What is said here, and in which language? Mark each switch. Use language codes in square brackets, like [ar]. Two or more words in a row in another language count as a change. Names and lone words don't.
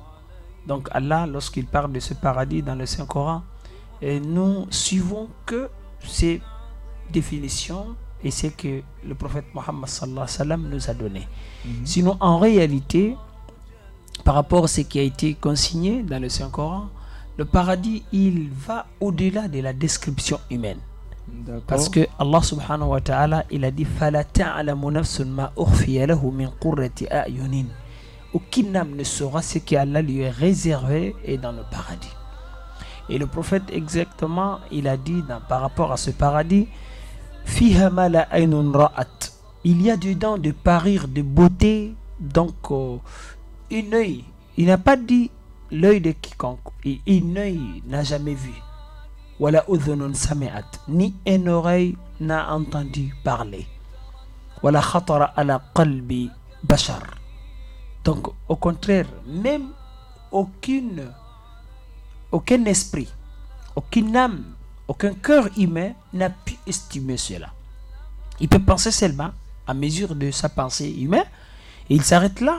[fr] Donc Allah, lorsqu'il parle de ce paradis dans le Saint-Coran, nous suivons que ces définitions et c'est que le prophète Mohammed [ar] صلى الله عليه وسلم [fr] nous a donné. Sinon, en réalité, par rapport à ce qui a été consigné dans le Saint-Coran, le paradis, il va au-delà de la description humaine. Parce que Allah [ar] سبحانه وتعالى, [fr] il a dit [ar] فَلَا تَعْلَمُ نَفْسٌ مَا أُخْفِيَ لَهُ مِنْ قُرَّةِ أَعْيُنٍ. [fr] Aucune âme ne saura ce qu'Allah lui est réservé et dans le paradis. Et le prophète exactement, il a dit par rapport à ce paradis, [ar] فيها ما لا عين رأت. [fr] Il y a dedans de parir de beauté, donc un œil. Il n'a pas dit l'œil de quiconque. Un œil n'a jamais vu. [ar] ولا أذن سمعت. [fr] Ni une oreille n'a entendu parler. [ar] ولا خطر على قلب بشر. [fr] Donc, au contraire, même aucun esprit, aucune âme, aucun cœur humain n'a pu estimer cela. Il peut penser seulement à mesure de sa pensée humaine et il s'arrête là.